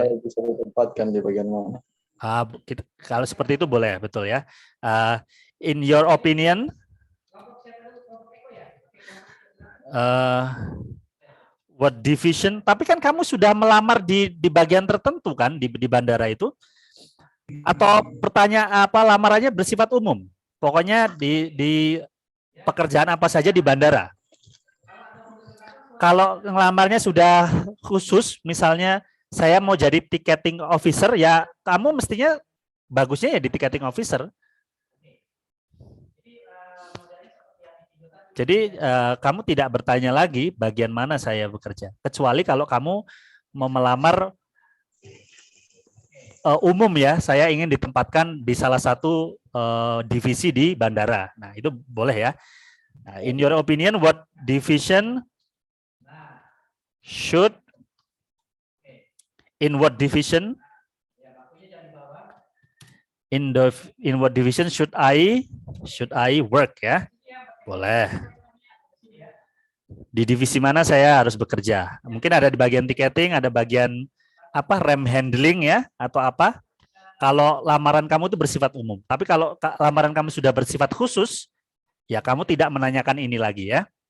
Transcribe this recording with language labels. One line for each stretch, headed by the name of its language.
Indonesian: Saya bisa ditempatkan di bagian mana? Kalau seperti itu boleh, betul ya.
English: In your opinion, what division?
Indonesian: Tapi kan kamu sudah melamar di bagian tertentu kan di bandara itu? Atau pertanyaan lamarannya bersifat umum? Pokoknya di pekerjaan apa saja di bandara. Kalau ngelamarnya sudah khusus, misalnya saya mau jadi ticketing officer, ya kamu mestinya bagusnya ya di ticketing officer. Jadi kamu tidak bertanya lagi bagian mana saya bekerja. Kecuali kalau kamu mau melamar umum ya, saya ingin ditempatkan di salah satu divisi di bandara. Nah itu boleh ya.
English: Nah, in your opinion, what division should in what division in what division should I work ya?
Indonesian: Boleh. Di divisi mana saya harus bekerja? Mungkin ada di bagian ticketing, ada bagian rem handling ya atau apa? Kalau lamaran kamu itu bersifat umum. Tapi kalau lamaran kamu sudah bersifat khusus, ya kamu tidak menanyakan ini lagi ya.